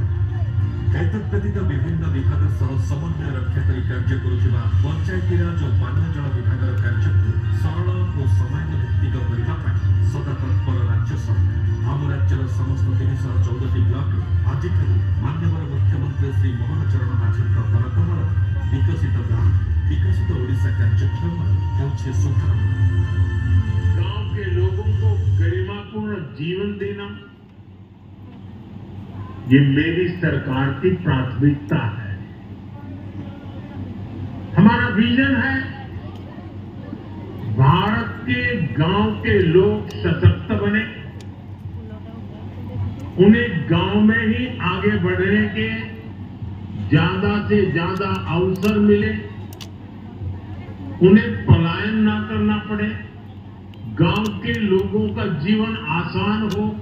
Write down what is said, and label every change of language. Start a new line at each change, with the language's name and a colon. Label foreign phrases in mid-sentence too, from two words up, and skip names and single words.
Odia: ଏତଦ୍‌ବ୍ୟତୀତ ବିଭିନ୍ନ ବିଭାଗ ସହ ସମନ୍ୱୟ ରକ୍ଷା କରି କାର୍ଯ୍ୟ କରୁଥିବା ପଞ୍ଚାୟତିରାଜ ଓ ପାନୀୟ ଜଳ ବିଭାଗର କାର୍ଯ୍ୟକୁ ସରଳ ଓ ସମୟାନୁଭିତ୍ତିକ କରିବା ପାଇଁ ସଦା ତତ୍ପର ରାଜ୍ୟ ସରକାର। ଆମ ରାଜ୍ୟର ସମସ୍ତ 314ଟି ବ୍ଲକରେ ଆଜିଠାରୁ ମାନ୍ୟବର ମୁଖ୍ୟମନ୍ତ୍ରୀ ଶ୍ରୀ ମୋହନ ଚରଣ ମାଝୀଙ୍କ କରକମଳ ବିକଶିତ ଗାଁ विकसित ओडिशा कार्यक्रम ହେଉଛି शुभारंभ।
Hindi: गांव के लोगों को गरिमापूर्ण जीवन देना ये मेरी सरकार की प्राथमिकता है। हमारा विजन है भारत के गांव के लोग सशक्त बने, उन्हें गांव में ही आगे बढ़ने के ज्यादा से ज्यादा अवसर मिले, उन्हें पलायन ना करना पड़े, गांव के लोगों का जीवन आसान हो।